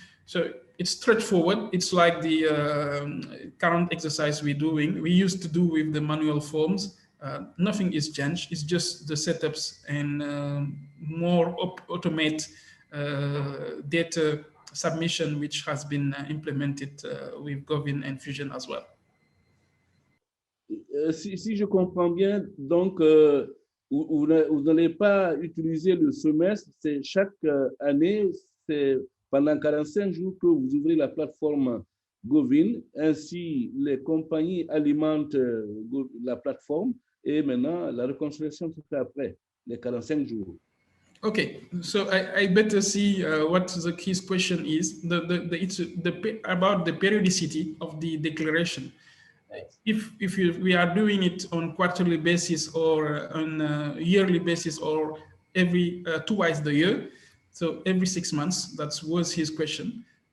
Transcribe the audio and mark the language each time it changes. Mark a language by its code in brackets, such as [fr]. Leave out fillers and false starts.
[en] So it's straightforward. It's like the current exercise we're doing. We used to do with the manual forms. Nothing is changed. It's just the setups and more automate data submission, which has been implemented with Govin and Fusion as well. [fr] Si je comprends bien, donc vous n'allez pas utiliser le semestre, c'est chaque année, c'est pendant 45 jours que vous ouvrez la plateforme Govin, ainsi les compagnies alimentent la plateforme et maintenant la réconciliation se fait après les 45 jours. [en] Okay, so I better see what his question is. It's about the periodicity of the declaration. If we are doing it on quarterly basis or on a yearly basis or every twice the year, so every 6 months, that was his question.